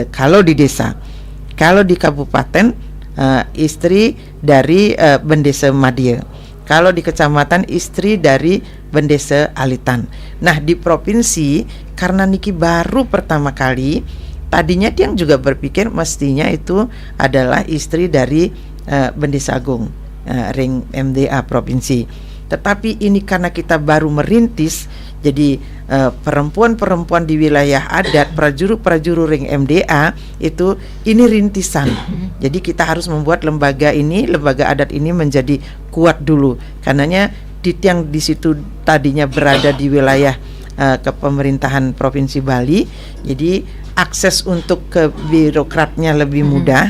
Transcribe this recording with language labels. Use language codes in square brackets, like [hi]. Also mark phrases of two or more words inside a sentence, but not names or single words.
[id] Kalau di desa, kalau di kabupaten istri dari bendesa Madia. Kalau di kecamatan istri dari bendesa Alitan. Nah, di provinsi karena niki baru pertama kali, tadinya dia juga berpikir mestinya itu adalah istri dari bendesa agung ring MDA provinsi. Tetapi ini karena kita baru merintis, jadi perempuan-perempuan di wilayah adat, prajuru-prajuru ring MDA itu ini rintisan. Jadi kita harus membuat lembaga adat ini menjadi kuat dulu. Karenanya yang di situ tadinya berada di wilayah kepemerintahan Provinsi Bali, jadi akses untuk ke birokratnya lebih mudah.